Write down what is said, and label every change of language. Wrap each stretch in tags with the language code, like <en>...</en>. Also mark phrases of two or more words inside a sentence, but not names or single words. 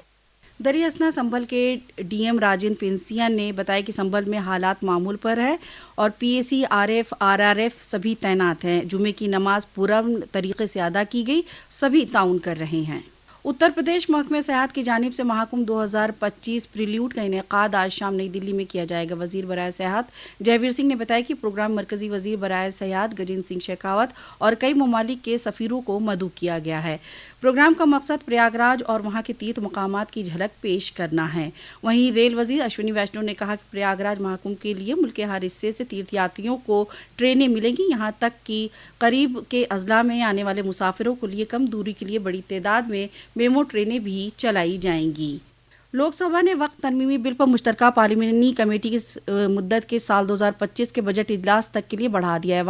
<ur>دریں اثنا سنبھل کے ڈی ایم راجندر پنسیا نے بتایا کہ سنبھل میں حالات معمول پر ہے اور پی اے سی، آر ایف، آر آر ایف سبھی تعینات ہیں۔ جمعے کی نماز پرامن طریقے سے ادا کی گئی، سبھی تعاون کر رہے ہیں۔ اتر پردیش محکمہ سیاحت کی جانب سے مہاکمبھ 2025 پریلیوڈ کا انعقاد آج شام نئی دلی میں کیا جائے گا۔ وزیر برائے سیاحت جیویر سنگھ نے بتایا کہ پروگرام مرکزی وزیر برائے سیاحت گجیندر سنگھ شیخاوت اور کئی ممالک کے سفیروں کو مدعو کیا گیا ہے۔ پروگرام کا مقصد پریاگراج اور وہاں کے تیرتھ مقامات کی جھلک پیش کرنا ہے۔ وہیں ریل وزیر اشونی ویشنو نے کہا کہ پریاگراج مہاکمبھ کے لیے ملک کے ہر حصے سے تیرتھ یاتریوں کو ٹرینیں ملیں گی، یہاں تک کہ قریب کے اضلاع میں آنے والے مسافروں کے لیے کم دوری کے لیے بڑی تعداد میں میمو ٹرینیں بھی چلائی جائیں گی۔ لوک سبھا نے وقت ترمیمی بل پر مشترکہ پارلیمانی کمیٹی کی مدت کے سال 2025 کے بجٹ اجلاس تک کے لیے بڑھا دیا ہے۔</ur>